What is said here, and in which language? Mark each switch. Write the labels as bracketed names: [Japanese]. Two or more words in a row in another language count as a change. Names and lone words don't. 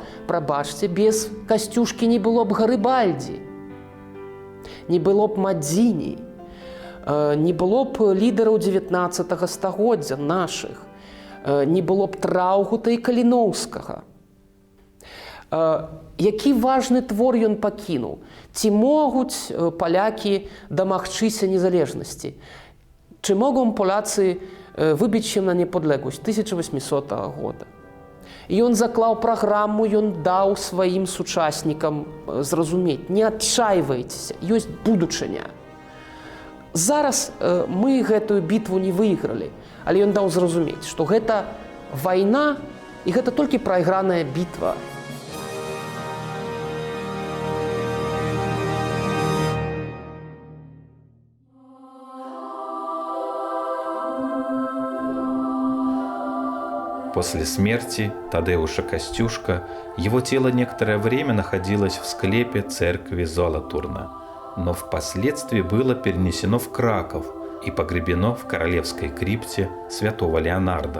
[Belarusian] Прабачце, без Касцюшкі не было б Гарыбальдзі, не было б Мадзіні, не было б лідараў 19 стагоддзя нашых, не было б Траўгута і Каліноўскага. Які важны твор ён пакінуў? Ці могуць палякі дамагчыся незалежнасці? [Polish] Чи могą Polacy wybić się na niepodległość 1800 года? [Belarusian] І ён заклаў праграму, ён даў сваім сучаснікам зразумець: не адчайвайцеся, ёсць будучыня. Зараз мы гэтую бітву не выйгралі, але ён даў зразумець, што гэта вайна і гэта толькі прайграная бітва. [Russian] После смерти Тадеуша Костюшко его тело некоторое время находилось в склепе церкви Золотурна, но впоследствии было перенесено в Краков и погребено в королевской крипте святого Леонарда.